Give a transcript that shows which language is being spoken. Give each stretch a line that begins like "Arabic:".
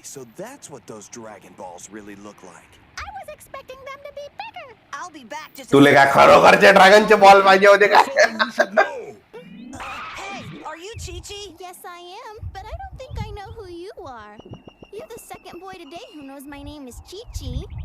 English: So that's what those Dragon Balls really look like. I was expecting them to be bigger. I'll be back just
Marathi: तुले काय खरोखरचे ड्रॅगनचे ball पाहिजे होते का?
English: Something you should know. Hey, are you Chi-Chi? Yes, I am, but I don't think I know who you are. You're the second boy today who knows my name is Chi-Chi.